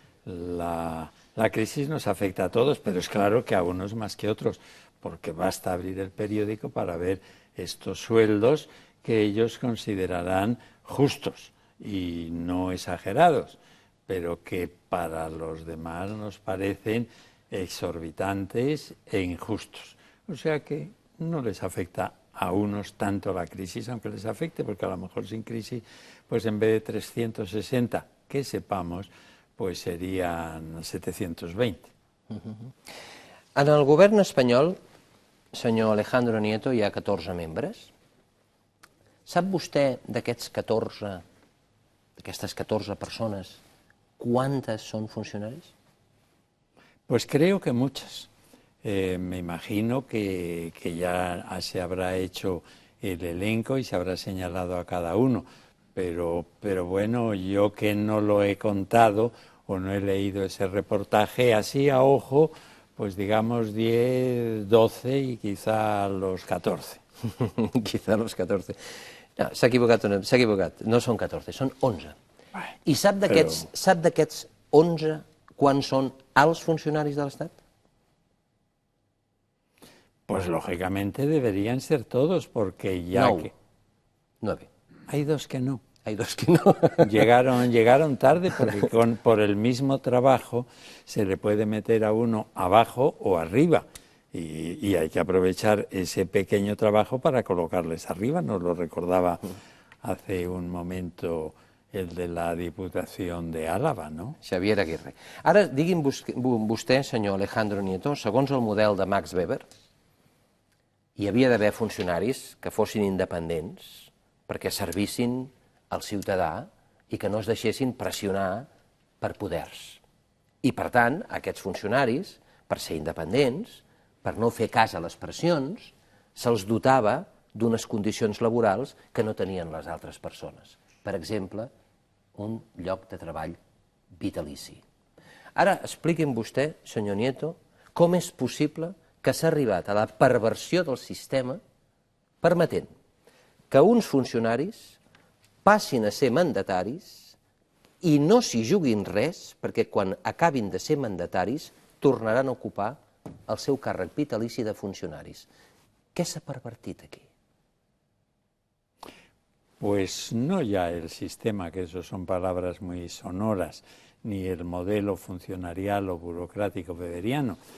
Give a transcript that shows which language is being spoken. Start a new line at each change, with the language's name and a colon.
Spanish: La crisis nos afecta a todos, pero es claro que a unos más que otros, porque basta abrir el periódico para ver estos sueldos que ellos considerarán justos y no exagerados, pero que para los demás nos parecen exorbitantes e injustos. O sea que no les afecta a unos tanto la crisis, aunque les afecte, porque a lo mejor sin crisis, pues en vez de 360, que sepamos, pues serían 720.
Catalan: En el govern espanyol, senyor Alejandro Nieto, hi ha 14 membres. Sap vostè d'aquestes 14 persones,
Spanish: cuántas son
Catalan: funcionaris?
Spanish: Pues creo que muchas. Me imagino que ya se habrá hecho el elenco y se habrá señalado a cada uno, pero bueno, yo que no lo he contado o no he leído ese reportaje, así a ojo, pues digamos 10, 12 y quizá los 14. Quizá los 14.
Catalan: No, s'ha equivocat, no són 14, són 11. I sap d'aquests 11 quants són alts funcionaris de l'Estat?
Spanish: Pues lógicamente deberían ser todos, porque ya
Catalan: 9.
Spanish: Hay dos que no. Hay dos que no. Llegaron tarde porque por el mismo trabajo se le puede meter a uno abajo o arriba. Y hay que aprovechar ese pequeño trabajo para colocarles arriba. Nos lo recordaba hace un momento el de la Diputación de Álava, no? Xavier Aguirre.
Catalan: Ara, digui'm vostè, senyor Alejandro Nieto, segons el model de Max Weber, hi havia d'haver funcionaris que fossin independents perquè servissin al ciutadà i que no es deixessin pressionar per poders. I, per tant, aquests funcionaris, per ser independents, per no fer cas a les pressions, se'ls dotava d'unes condicions laborals que no tenien les altres persones. Per exemple, un lloc de treball vitalici. Ara, expliqui'm vostè, senyor Nieto, com és possible que s'ha arribat a la perversió del sistema permetent que uns funcionaris passin a ser mandataris i no s'hi juguin res perquè quan acabin de ser mandataris tornaran a ocupar el seu càrrec vitalici de funcionaris. Què s'ha pervertit aquí?
Spanish: Pues no ya el sistema, que eso son palabras muy sonoras, ni el modelo funcionarial o burocrático weberiano.